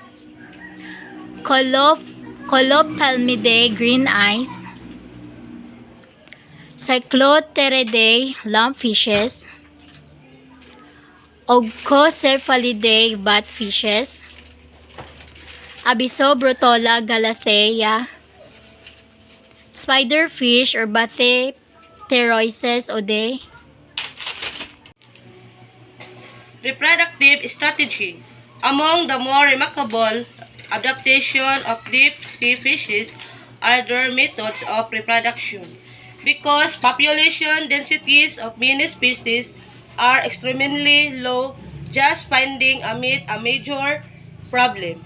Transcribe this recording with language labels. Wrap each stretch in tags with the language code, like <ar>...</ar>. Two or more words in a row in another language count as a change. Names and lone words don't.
<en>Colophthalmidae green eyes, Cyclotheridae lumpfishes, Ogcocephalidae batfishes, Abyssobrotola galathea, spiderfish or Bathypteroises ode. Reproductive strategy. Among the more remarkable adaptation of deep sea fishes are their methods of reproduction. Because population densities of many species are extremely low, just finding a meat a major problem.</en>